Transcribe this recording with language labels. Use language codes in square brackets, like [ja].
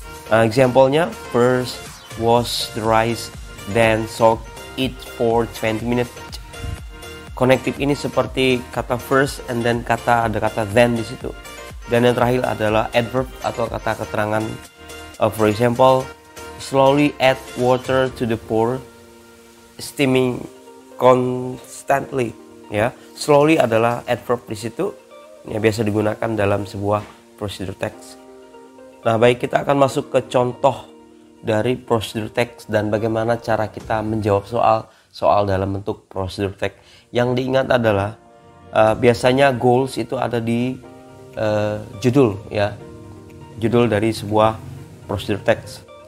[en] Example-nya, first wash the rice, then soak it for 20 minutes. [id] Connective ini seperti kata [en] first and then [id] ada kata then di situ. Dan yang terakhir adalah adverb atau kata keterangan. [en] For example, slowly add water to the pour, steaming constantly. [id] Ya, slowly adalah adverb di situ. Ya, biasa digunakan dalam sebuah procedure text. Nah, baik, kita akan masuk ke contoh dari procedure text dan bagaimana cara kita menjawab soal dalam bentuk procedure text. Yang diingat adalah biasanya goals itu ada di judul ya, judul dari sebuah procedure text.